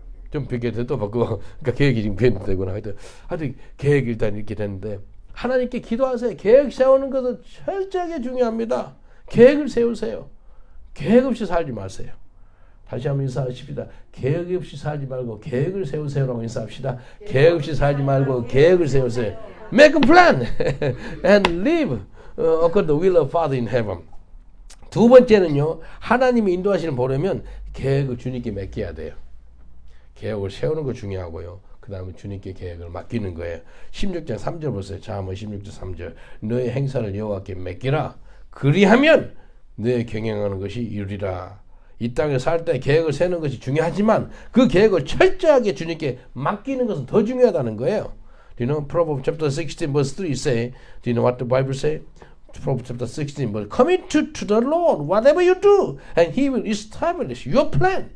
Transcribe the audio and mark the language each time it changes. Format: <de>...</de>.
<ko>좀 뵙게 또 바꾸고, 그러니까 계획이 지금 변되구나. 하여튼 계획이 일단 이렇게 됐는데 하나님께 기도하세요. 계획 세우는 것은 철저하게 중요합니다. 계획을 세우세요. 계획 없이 살지 마세요. 다시 한번 인사하십시다. 계획 없이 살지 말고 계획을 세우세요라고 인사합시다. 계획 없이 살지 말고 계획을 세우세요.</ko> <en>Make a plan and live according to the will of Father in heaven.</en> <ko>두 번째는요. 하나님이 인도하시는 보려면 계획을 주님께 맡겨야 돼요. 계획을 세우는 거 중요하고요. 그 다음에 주님께 계획을 맡기는 거예요. 16장 3절 보세요. 자, 한번 16절 3절. 너의 행사를 여호와께 맡기라. 그리하면 너의 경영하는 것이 이루리라. 이 땅에 살 때 계획을 세우는 것이 중요하지만 그 계획을 철저하게 주님께 맡기는 것은 더 중요하다는 거예요.</ko> <en>Do you know Proverbs chapter 16 verse 3 say? Do you know what the Bible say? Proverbs chapter 16 verse commit to the Lord whatever you do and He will establish your plan.</en>